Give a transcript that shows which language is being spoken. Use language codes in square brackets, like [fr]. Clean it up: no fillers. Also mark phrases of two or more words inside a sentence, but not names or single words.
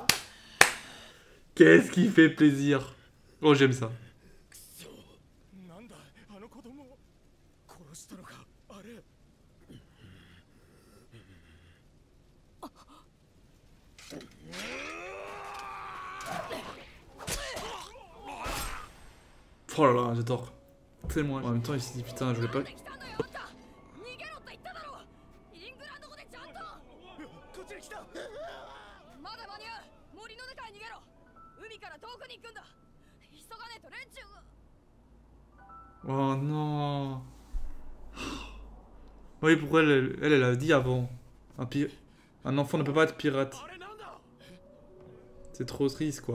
[fr] Qu'est-ce qui fait plaisir. Oh, j'aime ça. [ja] なんだあの子供を殺したのかあれ。 [fr] Oh là là, j'adore. Tellement. En même temps, il s'est dit putain, je voulais pas. [ja] 逃げろって言っただろ。イングランド語でちゃんと。こっちに来た。まだ間に合う。森の中へ逃げろ。海から遠くに行くんだ。急がねえと連中が。 [fr] Oh non. Oui, pourquoi elle a dit avant. Un enfant ne peut pas être pirate. C'est trop triste quoi.